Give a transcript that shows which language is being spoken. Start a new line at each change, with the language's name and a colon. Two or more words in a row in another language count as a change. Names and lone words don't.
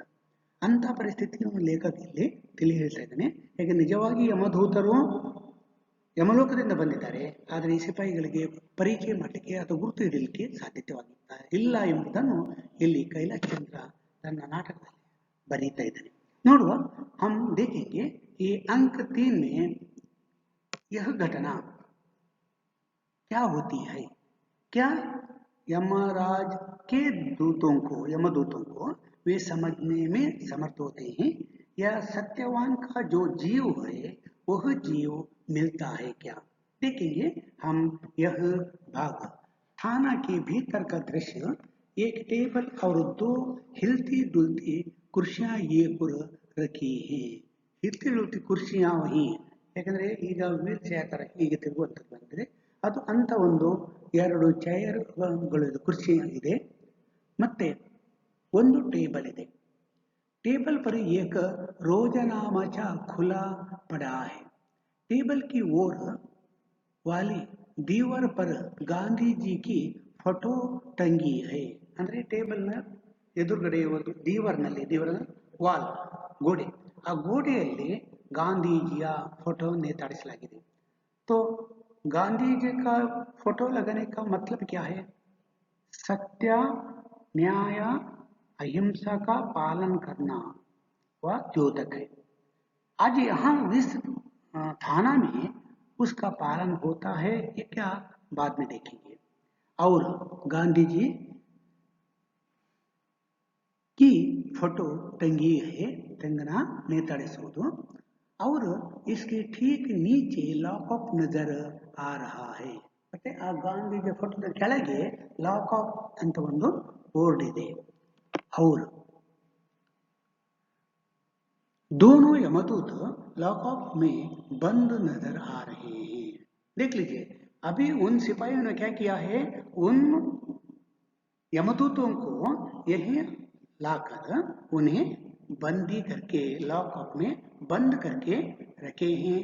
Kannada: ಅಂತ ಪರಿಸ್ಥಿತಿಯನ್ನು ಲೇಖಕ ಇಲ್ಲಿ ತಿಳಿ ಹೇಳ್ತಾ ಇದ್ದಾನೆ. ಹೇಗೆ ನಿಜವಾಗಿ ಯಮದೂತರು ಯಮಲೋಕದಿಂದ ಬಂದಿದ್ದಾರೆ, ಆದರೆ ಈ ಸಿಪಾಯಿಗಳಿಗೆ ಪರಿಚಯ ಮಾಡಲಿಕ್ಕೆ ಅಥವಾ ಗುರುತು ಹಿಡಲಿಕ್ಕೆ ಸಾಧ್ಯತೆವಾಗಿತ್ತ ಇಲ್ಲ ಎಂಬುದನ್ನು ಇಲ್ಲಿ ಕೈಲಾಶ್ ಚಂದ್ರ ತನ್ನ ನಾಟಕದಲ್ಲಿ ಬರೀತಾ ಇದ್ದಾನೆ. ನೋಡುವ,
Hindi: हम देखेंगे ये अंक 3 में यह घटना क्या होती है। क्या यमराज के यमदूतों को वे समझने में समर्थ होते हैं, या सत्यवान का जो जीव है वह जीव मिलता है क्या? देखेंगे हम यह भाग। थाना के भीतर का दृश्य, एक टेबल और 2 हिलती डुलती कुर्सियां ये पुर रखी है. हिलती डुलती कुर्सियां वही,
Kannada: ಯಾಕಂದ್ರೆ ಈಗ
English: wheel chair
Kannada: ಹೀಗೆ ತಿರುಗುವಂಥದ್ದು ಬಂದಿದೆ. ಅದು ಅಂತ ಒಂದು 2 ಚೇರ್ಗಳು ಕುರ್ಚಿ ಇದೆ, ಮತ್ತೆ ಒಂದು ಟೇಬಲ್ ಇದೆ.
Hindi: टेबल पर एक रोजनामाचा खुला पड़ा है. टेबल की ओर वाली दीवार पर गांधी जी की फोटो टंगी है.
Kannada: ಅಂದ್ರೆ ಟೇಬಲ್ ನ ಎದುರುಗಡೆ ಒಂದು ದೀವಾರ್ನಲ್ಲಿ ವಾಲ್ ಗೋಡೆ, ಆ ಗೋಡೆಯಲ್ಲಿ ಗಾಂಧೀಜಿಯ फोटो ನೇತಾಡಿಸಲಾಗಿದೆ.
Hindi: तो गांधी जी का फोटो लगाने का मतलब क्या है? सत्य, न्याय, अहिंसा का पालन करना वह द्योतक है. आज यहाँ इस थाना में उसका पालन होता है ये क्या बाद में देखेंगे. और गांधी जी की फोटो टंगी है, टंगना ನೇತಾಡಿಸುವುದು. और इसके ठीक नीचे लॉकअप नजर आ रहा है.
Kannada: ಮತ್ತೆ ಆ ಗಾಂಧೀಜಿ ಫೋಟೋದ ಕೆಳಗೆ लॉकअप ಅಂತ ಒಂದು ಬೋರ್ಡ್ ಇದೆ.
Hindi: और दोनों यमदूत लॉकअप में बंद नजर आ रहे हैं. देख लीजिए, अभी उन सिपाहियों ने क्या किया है, उन यमदूतों को यहीं लाकर उन्हें बंदी करके लॉकअप में बंद करके रखे हैं।